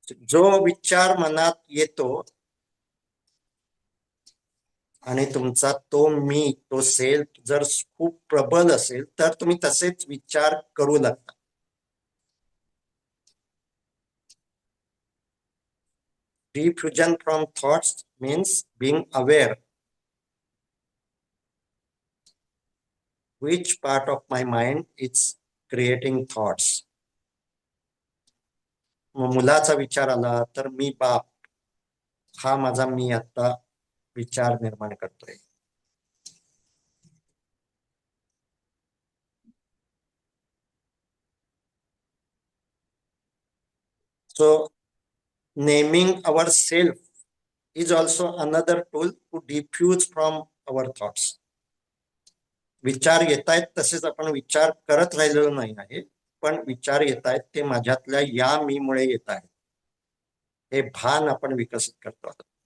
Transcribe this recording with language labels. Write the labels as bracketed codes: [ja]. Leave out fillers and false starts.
[mr] जो विचार मनात येतो आणि तुमचा तो मी, तो सेल्फ जर खूप प्रबल असेल तर तुम्ही तसेच विचार करू लागता. [en] Diffusion from thoughts means being aware which part of my mind is creating thoughts. [mr] मुलाचा विचार आला तर मी बाप, हा माझा मी आता विचार निर्माण करतोय. [en] So naming ourself is also another tool to diffuse from our thoughts. [mr] विचार येत आहेत तसेच आपण विचार करत राहिलेलो नाही आहे, पण विचार येत आहेत ते माझ्यातल्या या मी मुळे येत आहेत, हे भान आपण विकसित करतो आहोत.